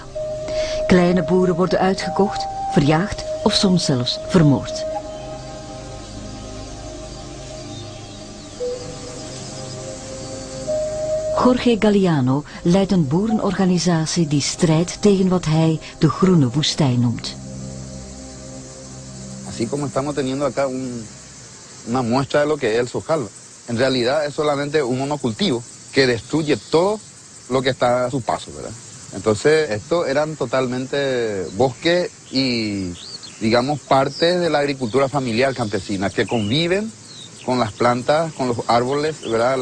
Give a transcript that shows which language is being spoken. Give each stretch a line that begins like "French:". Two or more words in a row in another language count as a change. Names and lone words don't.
Dutch: Kleine boeren worden uitgekocht, verjaagd of soms zelfs vermoord. Jorge Galliano leidt een boerenorganisatie die strijdt tegen wat hij de groene woestijn noemt.
Spanish: Así como estamos teniendo acá una muestra de lo que es el sojal. En realidad es solamente un monocultivo que destruye todo lo que está a su paso, ¿verdad? Entonces, estos eran totalmente bosques y, digamos, parte de la agricultura familiar campesina, que conviven con las plantas, con los árboles, ¿verdad?